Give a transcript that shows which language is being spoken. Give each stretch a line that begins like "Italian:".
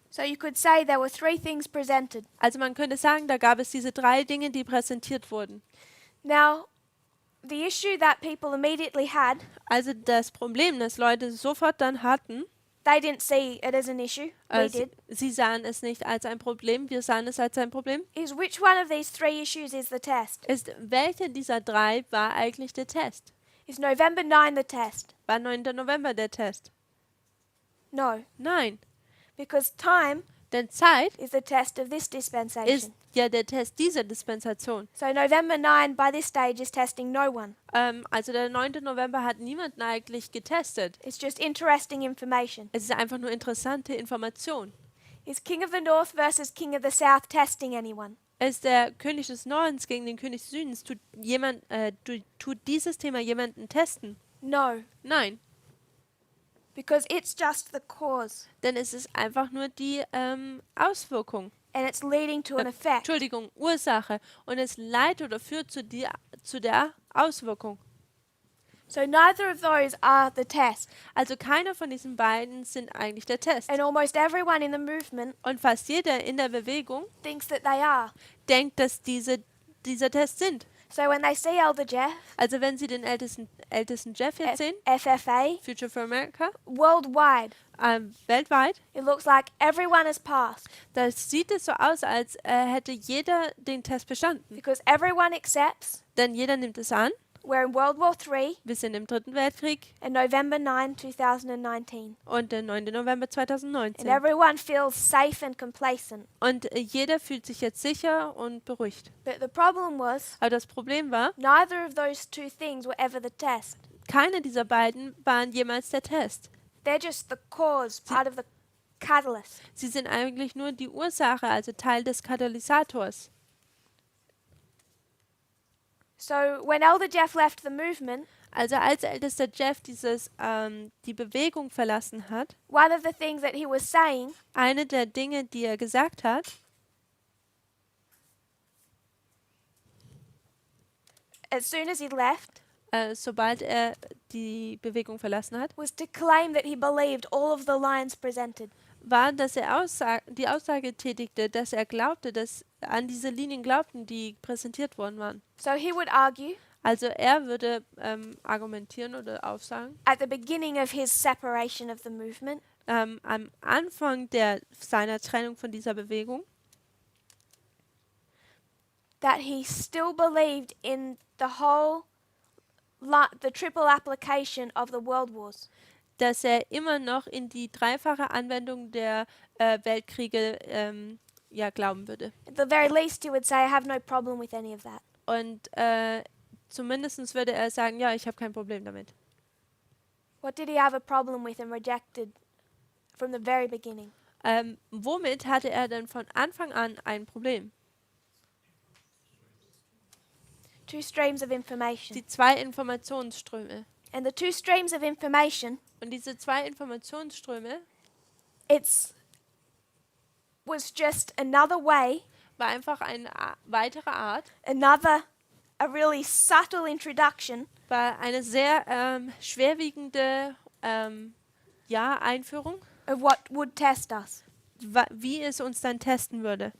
English: So you could say there were 3 things presented.
German: Also man könnte sagen, da gab es diese 3 Dinge, die präsentiert wurden.
English: Now, the issue that people immediately had,
German: Also das Problem, das Leute sofort dann hatten,
English: they didn't see it as an issue. We did.
German: sie sahen es nicht als ein Problem, wir sahen es als ein Problem,
English: Is which one of these 3 issues is the test?
German: ist, welche dieser 3 war eigentlich der Test?
English: Is November 9 the test?
German: War 9. November der Test?
English: No,
German: Nein,
English: because time
German: denn Zeit
English: is the test of this
German: ist
English: dispensation.
German: ja der Test dieser Dispensation.
English: So November 9 by this stage is testing no one.
German: Also der 9. November hat niemanden eigentlich getestet.
English: It's just interesting information.
German: Es ist einfach nur interessante Information.
English: Is King of the North versus King of the South testing anyone?
German: Ist der König des Nordens gegen den König des Südens, tut dieses Thema jemanden testen?
English: No,
German: Nein,
English: because it's just the cause
German: denn es ist einfach nur die Auswirkung.
English: and it's leading to an effect.
German: Entschuldigung, Ursache. Und es leitet oder führt zu der Auswirkung.
English: So neither of those are the test.
German: Also keiner von diesen beiden sind eigentlich der Test.
English: And almost everyone in the movement
German: Und fast jeder in der Bewegung
English: thinks that they are.
German: denkt, dass dieser Test sind.
English: So when they see Elder Jeff,
German: Also wenn Sie den ältesten Jeff jetzt sehen,
English: FFA, Future for America, worldwide,
German: weltweit,
English: it looks like everyone has passed
German: da sieht es so aus, als hätte jeder den Test bestanden.
English: because everyone accepts
German: Denn jeder nimmt es an.
English: we're in World War III
German: Wir sind im 3. Weltkrieg
English: and November 9, 2019.
German: und der 9. November
English: And
German: 2019.
English: everyone feels safe and complacent.
German: Und jeder fühlt sich jetzt sicher und beruhigt.
English: But the problem was,
German: Aber das Problem war,
English: neither of those 2 things were ever the test.
German: keiner dieser beiden waren jemals der Test.
English: They're just the cause, part of the catalyst.
German: Sie sind eigentlich nur die Ursache, also Teil des Katalysators.
English: So when Elder Jeff left the movement,
German: Also als ältester Jeff die Bewegung verlassen hat,
English: one of the things that he was saying,
German: eine der Dinge, die er gesagt hat,
English: as soon as he left,
German: sobald er die Bewegung verlassen hat,
English: was to claim that he believed all of the lines presented.
German: war, dass er die Aussage tätigte, dass er glaubte, dass an diese Linien glaubten, die präsentiert worden waren.
English: So he would argue
German: Also er würde argumentieren oder aufsagen,
English: at the beginning of his separation of the movement
German: am Anfang seiner Trennung von dieser Bewegung,
English: that he still believed in the triple application of the world wars.
German: dass er immer noch in die dreifache Anwendung der Weltkriege glauben würde.
English: At the very least, he would say, I have no problem with any of that.
German: Und zumindest würde er sagen, ja, ich habe kein Problem damit.
English: What did he have a problem with and rejected from the very beginning?
German: Womit hatte er denn von Anfang an ein Problem?
English: 2 streams of information.
German: Die 2 Informationsströme.
English: And the 2 streams of information,
German: Und diese 2 Informationsströme
English: was just another way,
German: war einfach eine weitere Art,
English: a really subtle introduction
German: war eine sehr schwerwiegende Einführung,
English: of what would test us.
German: wie es uns dann testen würde.